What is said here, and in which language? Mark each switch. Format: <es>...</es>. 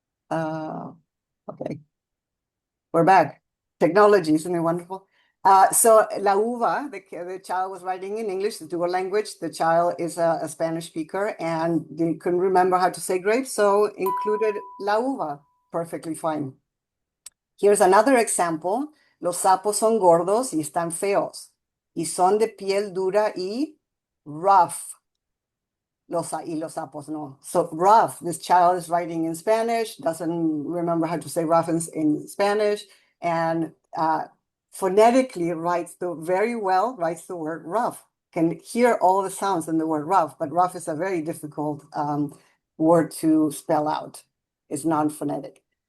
<en>Okay, we're back. Technology, isn't it wonderful? So la uva, the child was writing in English, the dual language. The child is a Spanish speaker and they couldn't remember how to say grapes, so included la uva, perfectly fine. Here's another example.</en> <es>Los sapos son gordos y están feos y son de piel dura y rough. Los sapos no.</es> <en>So rough, this child is writing in Spanish, doesn't remember how to say rough in Spanish, and phonetically writes very well, writes the word rough. Can hear all the sounds in the word rough, but rough is a very difficult word to spell out. It's non-phonetic.</en>